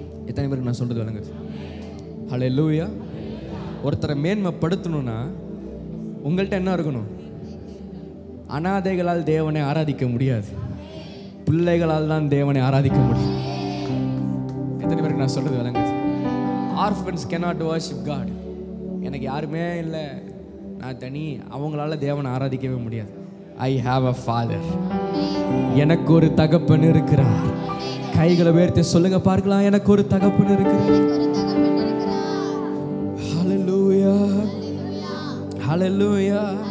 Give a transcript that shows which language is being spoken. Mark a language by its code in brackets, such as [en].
[ta] எத்தனை பேருக்கு நான் சொல்றது விளங்குது? ஹல்லேலூயா. ஒருத்தரை மேன்மைப்படுத்தணும்னா உங்கள்கிட்ட என்ன இருக்கணும்? அனாதைகளால் தேவனை ஆராதிக்க முடியாது, பிள்ளைகளால் தான் தேவனை ஆராதிக்க முடியும். எத்தனை பேருக்கு நான் சொல்றது விளங்குது? [en] Orphans cannot worship God. [ta] எனக்கு யாருமே இல்லை, நான் தனி, அவங்களால தேவனை ஆராதிக்கவே முடியாது. [en] I have a father. [ta] எனக்கு ஒரு தகப்பன் இருக்கிறார். கைகளை உயர்த்தி சொல்லுங்க பார்க்கலாம், எனக்கு ஒரு தகப்பன் இருக்கிறார். ஹல்லேலூயா, ஹல்லேலூயா.